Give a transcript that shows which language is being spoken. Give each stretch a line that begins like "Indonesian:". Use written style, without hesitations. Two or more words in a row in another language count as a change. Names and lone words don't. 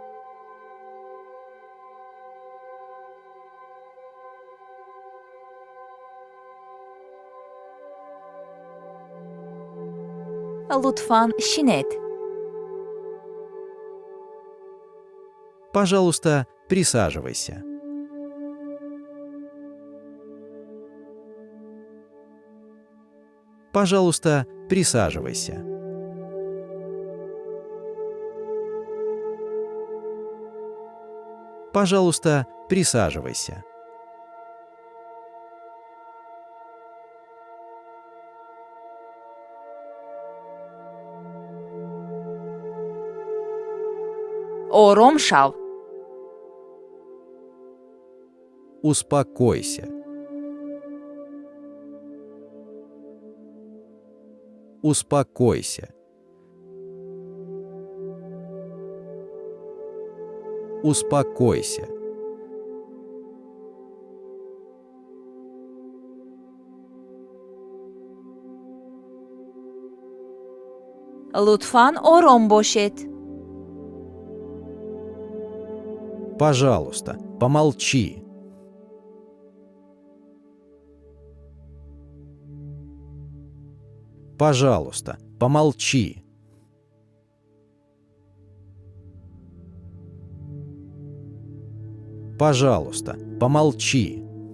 Persian: لطفاً شینید.
Russian: Пожалуйста, присаживайся. Пожалуйста, присаживайся. Пожалуйста, присаживайся.
Persian: آرام شو.
Russian: Успокойся. Успокойся. Успокойся.
Persian: لطفاً آرام باشید.
Russian: Пожалуйста, помолчи. Пожалуйста, помолчи. Пожалуйста, помолчи.